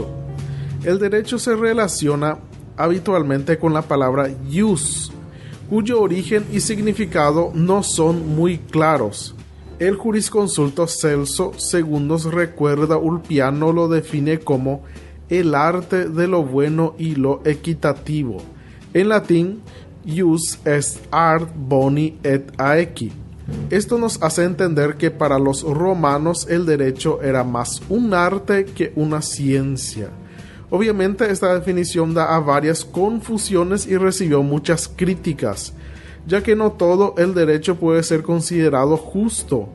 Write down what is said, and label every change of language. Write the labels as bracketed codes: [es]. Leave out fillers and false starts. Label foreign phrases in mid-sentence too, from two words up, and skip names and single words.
[es] El derecho se relaciona habitualmente con la palabra jus, cuyo origen y significado no son muy claros. El jurisconsulto Celso II recuerda Ulpiano lo define como el arte de lo bueno y lo equitativo. En latín, [la] jus est art boni et aequi. [es] Esto nos hace entender que para los romanos el derecho era más un arte que una ciencia. Obviamente esta definición da a varias confusiones y recibió muchas críticas, ya que no todo el derecho puede ser considerado justo.